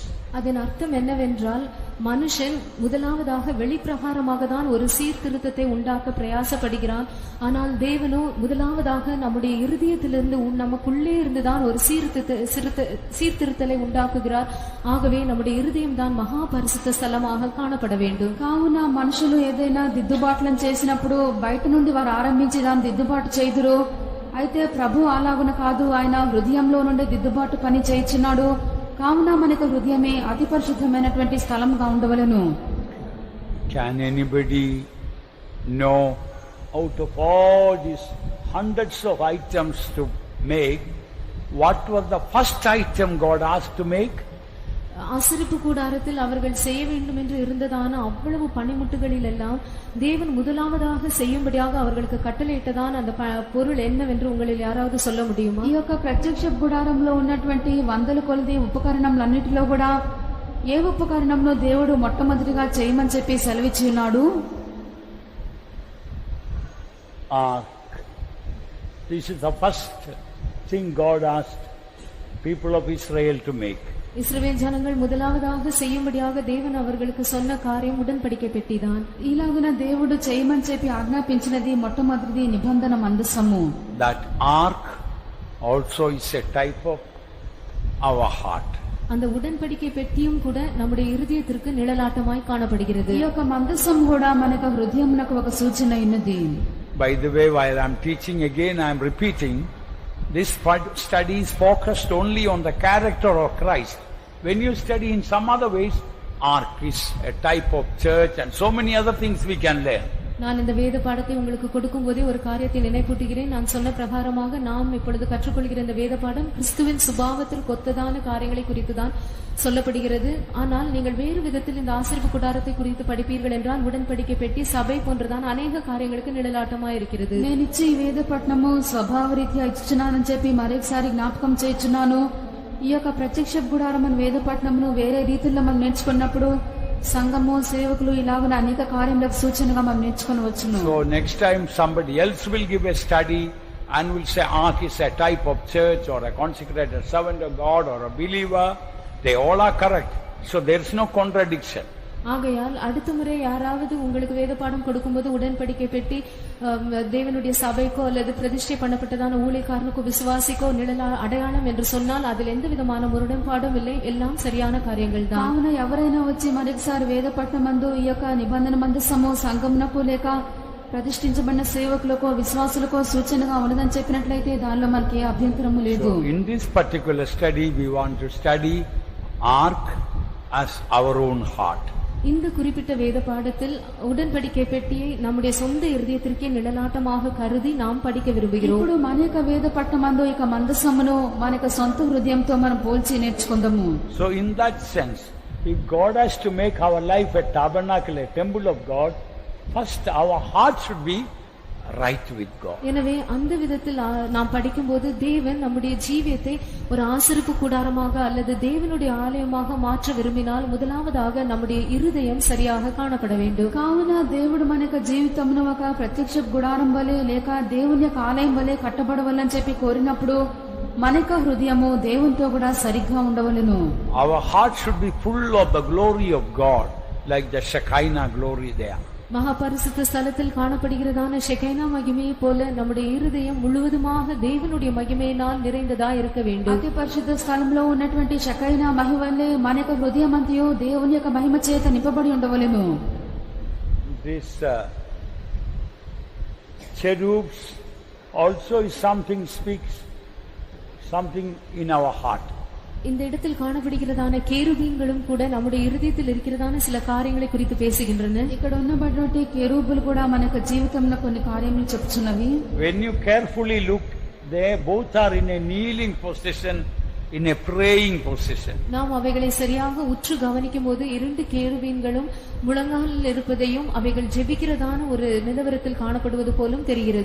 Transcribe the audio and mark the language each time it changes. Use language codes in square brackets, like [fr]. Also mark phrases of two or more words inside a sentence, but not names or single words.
[ta] அதன் அர்த்தம் என்னவென்றால் மனுஷன் முதலாவதாக வெளிப்பிரகாரமாக தான் ஒரு சீர்திருத்தத்தை உண்டாக்க பிரயாசப்படுகிறான். ஆனால் தேவனோ முதலாவதாக நம்முடைய இருதயத்திலிருந்து நமக்குள்ளே இருந்துதான் ஒரு சீர்திருத்தலை உண்டாக்குகிறார். ஆகவே நம்முடைய இருதயம் தான் மகா பரிசுத்த ஸ்தலமாக காணப்பட வேண்டும். [te] కావున మనుషులు ఏదైనా దిద్దుబాట్లను చేసినప్పుడు బయట నుండి వారు ఆరంభించి దాన్ని దిద్దుబాటు చేయుదురు. అయితే ప్రభు అలాగున కాదు, ఆయన హృదయంలో నుండి దిద్దుబాటు పని చేయించున్నాడు. కావున మనకు హృదయమే అతి పరిశుద్ధమైనటువంటి స్థలముగా ఉండవలెను. [en] Can anybody know out of all these hundreds of items to make, what was the first item God asked to make? [ta] ஆசரிப்பு கூடாரத்தில் அவர்கள் செய்ய வேண்டும் என்று இருந்ததான அவ்வளவு பணிமுட்டுகளில் எல்லாம் தேவன் முதலாவதாக செய்யும்படியாக அவர்களுக்கு கட்டளையிட்டதான அந்த பொருள் என்னவென்று உங்களில் யாராவது சொல்ல முடியுமா? [te] ఈ యొక్క ప్రత్యక్ష గుడారంలో ఉన్నటువంటి వందల కొలది ఉపకరణములన్నిటిలో కూడా ఏ ఉపకరణంలో దేవుడు మొట్టమొదటిగా చేయమని చెప్పి సెలవిచ్చి ఉన్నాడు? [en] This is the first thing God asked people of Israel to make. [ta] இஸ்ரவேல் ஜனங்கள் முதலாவதாக செய்யும்படியாக தேவன் அவர்களுக்கு சொன்ன காரியம் உடன்படிக்கை பெட்டிதான். [te] ఇలాగున దేవుడు చేయమని చెప్పి ఆజ్ఞాపించినది మొట్టమొదటిది నిబంధన మందసము. [en] That ark also is a type of our heart. [ta] அந்த உடன்படிக்கை பெட்டியும் கூட நம்முடைய இருதயத்திற்கு நிழலாட்டமாய் காணப்படுகிறது. [te] ఈ యొక్క మందసం కూడా మనకు హృదయమునకు ఒక సూచన ఉన్నది. [en] By the way, while I am teaching again, I am repeating, this study is focused only on the character of Christ. When you study in some other ways, ark is a type of church and so many other things we can learn. [ta] நான் இந்த வேத பாடத்தை உங்களுக்கு கொடுக்கும் போதே ஒரு காரியத்தை நினைப்பூட்டுகிறேன். நான் சொன்ன பிரகாரமாக நாம் இப்பொழுது கற்றுக்கொள்கிற இந்த வேத பாடம் கிறிஸ்துவின் சுபாவத்திற்கு ஒத்ததான காரியங்களை குறித்துதான் சொல்லப்படுகிறது. ஆனால் நீங்கள் வேறு விதத்தில் இந்த ஆசரிப்பு கூடாரத்தை குறித்து படிப்பீர்கள் என்றால் உடன்படிக்கை பெட்டி, சபை போன்றதான் அநேக காரியங்களுக்கு நிழலாட்டமா இருக்கிறது. [te] నేను ఇచ్చే ఈ వేద పఠనము స్వభావరీత్యా ఇచ్చున్నానని చెప్పి మరొకసారి జ్ఞాపకం చేయించున్నాను. ఈ యొక్క ప్రత్యక్ష గుడారం అనే వేద పఠనమును వేరే రీతిలో మనం నేర్చుకున్నప్పుడు సంఘము, సేవకులు ఇలాగ అనేక కార్యములకు సూచనగా మనం నేర్చుకొని వచ్చును. [en] So next time somebody else will give a study and will say ark is a type of church or a consecrated servant of God or a believer, they all are correct. So there is no contradiction. [ta] ஆகையால் அடுத்த முறை யாராவது உங்களுக்கு வேத பாடம் கொடுக்கும்போது உடன்படிக்கை பெட்டி தேவனுடைய சபைக்கோ அல்லது பிரதிஷ்டை பண்ணப்பட்டதான ஊழியக்காரனுக்கோ விசுவாசிக்கோ அடையாளம் என்று சொன்னால் அதில் எந்த விதமான உடன்பாடும் இல்லை, எல்லாம் சரியான காரியங்கள் தான். [te] కావున ఎవరైనా వచ్చి మరొకసారి వేద పఠనమందు ఈ యొక్క నిబంధన మందసము సంఘమునకు లేక ప్రతిష్ఠించబడిన సేవకులకో విశ్వాసులకో సూచనగా ఉన్నదని చెప్పినట్లయితే దానిలో మనకి అభ్యంతరము లేదు. [en] In this particular study we want to study ark as our own heart. [ta] இந்த குறிப்பிட்ட வேத பாடத்தில் உடன்படிக்கை பெட்டியை நம்முடைய சொந்த இருதயத்திற்கே நிழலாட்டமாக கருதி நாம் படிக்க விரும்புகிறோம். [te] ఇప్పుడు మన యొక్క వేద పట్టణమందు ఇక మందసమును మన యొక్క సొంత హృదయంతో మనం పోల్చి నేర్చుకుందాము. [en] So in that sense, if God has to make our life a tabernacle, a temple of God, first our heart should be right with God. [ta] எனவே அந்த விதத்தில் நாம் படிக்கும்போது தேவன் நம்முடைய ஜீவியத்தை ஒரு ஆசரிப்பு கூடாரமாக அல்லது தேவனுடைய ஆலயமாக மாற்ற விரும்பினால் முதலாவதாக நம்முடைய இருதயம் சரியாக காணப்பட வேண்டும். [te] కావున దేవుడు మన యొక్క జీవితమును ఒక ప్రత్యక్ష గుడారం వలె లేక దేవుని యొక్క ఆలయం వలె కట్టబడవాలని చెప్పి కోరినప్పుడు మన యొక్క హృదయము దేవునితో కూడా సరిగ్గా ఉండవలెను. [en] Our heart should be full of the glory of God, like the Shekinah glory there. [ta] மகா பரிசுத்த ஸ்தலத்தில் காணப்படுகிறதான ஷெகைனா மகிமையை போல நம்முடைய இருதயம் முழுவதுமாக தேவனுடைய மகிமையினால் நிறைந்ததா இருக்க வேண்டும். [te] అతి పరిశుద్ధ స్థలంలో ఉన్నటువంటి షకైనా మహిమ వలె మన యొక్క హృదయమంతయు దేవుని యొక్క మహిమ చేత నింపబడి ఉండవలెను. [en] This cherubs also is something, speaks something in our heart. [ta] இந்த இடத்தில் காணப்படுகிறதான கேருபீன்களும் கூட நம்முடைய இருதயத்தில் இருக்கிறதான சில காரியங்களை குறித்து பேசுகின்றன. [te] ఇక్కడ ఉన్నటువంటి కెరూబులు కూడా మనకు జీవితంలో కొన్ని కార్యములు చెప్తున్నవి. [en] When you carefully look, they both are in a kneeling position, in a praying position. [ta] நாம் அவைகளை சரியாக உற்று கவனிக்கும் போது இரண்டு கேருபீன்களும் முழங்காலில் இருப்பதையும் அவைகள் ஜெபிக்கிறதான ஒரு நிலவரத்தில் காணப்படுவது போலும் தெரிகிறது.